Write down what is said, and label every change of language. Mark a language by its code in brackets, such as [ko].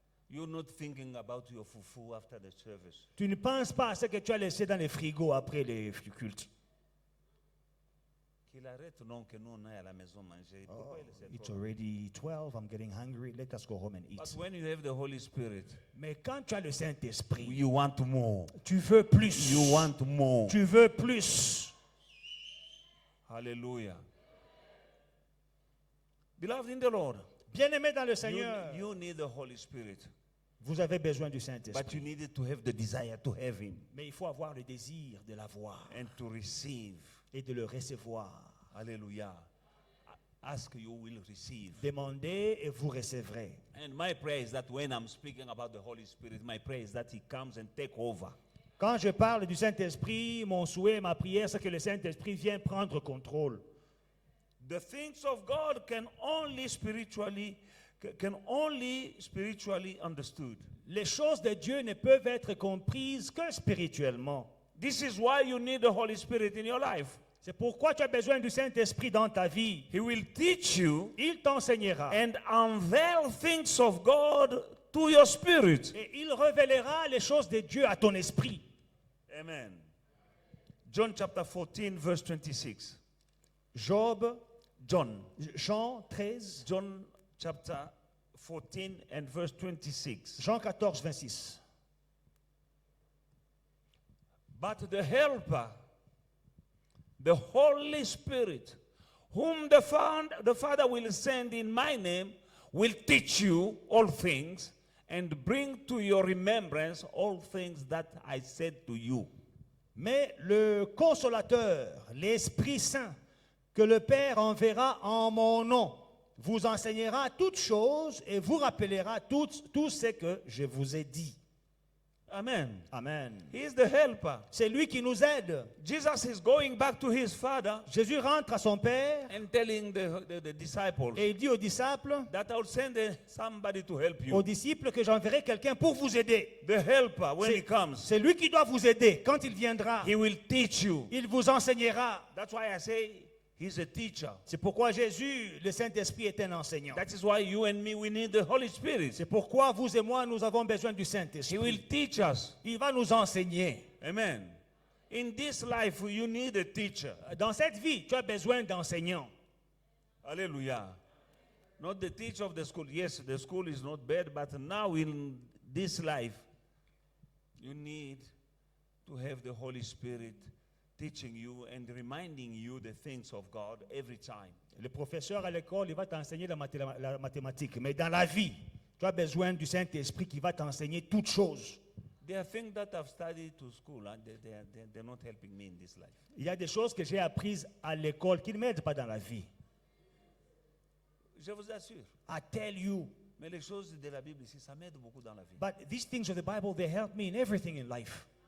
[en] You're not thinking about your fufu after the service. [fr] Tu ne penses pas à ce que tu as laissé dans les frigos après le culte. Qu'il arrête non que nous on aille à la maison manger. Pourquoi il essaie [en] It's [fr] trop? [en] already 12, I'm getting hungry, let us go home and eat. But when you have the Holy Spirit, [fr] Mais quand tu as le Saint-Esprit, [en] you want more. [fr] tu veux plus. [en] You want more. [fr] Tu veux plus. [en] Hallelujah. Beloved in the Lord, [fr] Bien-aimé dans le [en] you, [fr] Seigneur, [en] you need the Holy Spirit. [fr] vous avez besoin du [en] But [fr] Saint-Esprit. [en] you need to have the desire to have Him [fr] Mais il faut avoir le désir de l'avoir [en] and to receive. [fr] et de le recevoir. [en] Hallelujah. Ask, you will receive. [fr] Demandez et vous recevrez. [en] And my prayer is that when I'm speaking about the Holy Spirit, my prayer is that He comes and take over. [fr] Quand je parle du Saint-Esprit, mon souhait, ma prière, c'est que le Saint-Esprit vienne prendre contrôle. [en] The things of God can only spiritually understood. [fr] Les choses de Dieu ne peuvent être comprises que spirituellement. [en] This is why you need the Holy Spirit in your life. [fr] C'est pourquoi tu as besoin du Saint-Esprit dans ta vie. [en] He will teach you [fr] Il t'enseignera [en] and unveil things of God to your spirit. [fr] et il révélera les choses de Dieu à ton esprit. [en] Amen. John chapter 14, verse 26. [fr] Jean [en] John 13, chapter 14 and verse 26. [fr] Jean 14, 26. [en] But the Helper, the Holy Spirit, whom the Father will send in my name, will teach you all things and bring to your remembrance all things that I said to you. [fr] Mais le Consolateur, l'Esprit Saint, que le Père enverra en mon nom, vous enseignera toutes choses et vous rappellera tout ce que je vous ai dit. [en] Amen. [fr] Amen. [en] He is the helper. [fr] C'est lui qui nous aide. [en] Jesus is going back to his Father [fr] Jésus rentre à son Père [en] and telling the disciples [fr] et il dit aux disciples, [en] that I'll send somebody to help [fr] aux [en] you. [fr] disciples que j'enverrai quelqu'un pour vous aider. [en] The helper, when he [fr] C'est [en] comes, [fr] c'est lui qui doit vous aider. Quand il viendra, [en] he will teach you. [fr] il vous enseignera. [en] That's why I say He's a teacher. [fr] C'est pourquoi Jésus, le Saint-Esprit, est un enseignant. [en] That is why you and me, we need the Holy Spirit. [fr] C'est pourquoi vous et moi, nous avons besoin du [en] He [fr] Saint-Esprit. [en] will teach us. [fr] Il va nous enseigner. [en] Amen. In this life, you need a teacher. [fr] Dans cette vie, tu as besoin d'enseignants. [en] Hallelujah. Not the teacher of the school. Yes, the school is not bad, but now in this life, you need to have the Holy Spirit teaching you and reminding you the things of God every time. [fr] Le professeur à l'école, il va t'enseigner la mathématique. Mais dans la vie, tu as besoin du Saint-Esprit qui va t'enseigner toutes choses. [en] There are things that I've studied to school and they're not helping me in this life. [fr] Il y a des choses que j'ai apprises à l'école qui ne m'aident pas dans la vie. Je vous assure. [en] I tell you. [fr] Mais les choses de la Bible ici, ça m'aide beaucoup dans la vie. [en] But these things of the Bible, they help me in everything in life.